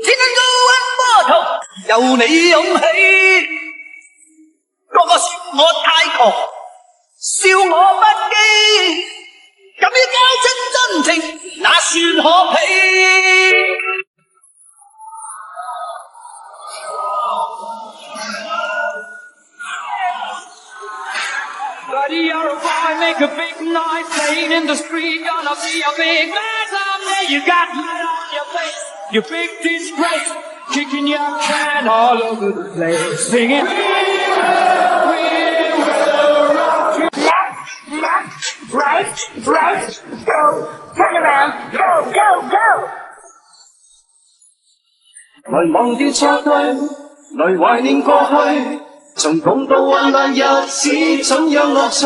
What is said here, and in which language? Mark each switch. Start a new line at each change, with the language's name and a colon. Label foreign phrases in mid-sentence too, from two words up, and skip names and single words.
Cantonese: 只能高溫波濤，由你湧起。個個說我太窮，笑我不羈，敢於交出真情，那算可鄙。
English: Buddy, you're a boy, make a big noise, playing in the street, gonna be a big man someday. You got mud on your face, your big disgrace, kicking your can all over the place, singing. We will rock you. Left, right, go, turn around, go, go, go.
Cantonese: 來忘掉錯對，來懷念過去。從共度患難日子，怎樣樂趣？